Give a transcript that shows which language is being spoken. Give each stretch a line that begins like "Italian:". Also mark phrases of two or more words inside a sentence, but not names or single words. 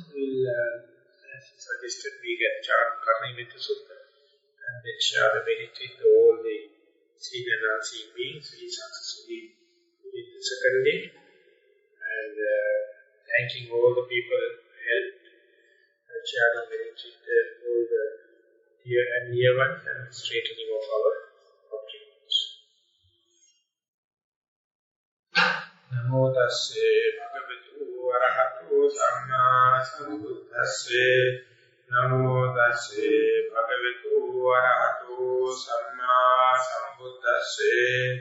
English: We'll, as suggested, we get chant Karnimita Sutta and then share the merit with all the seen and unseen beings. We successfully did the second day and thanking all the people who helped and sharing merit with all the dear and near ones and straightening of our objectives.
Pali: Namo tasse bhagavatu arahato samma sambuddhasse. Namo tasse bhagavatu arahato samma sambuddhasse.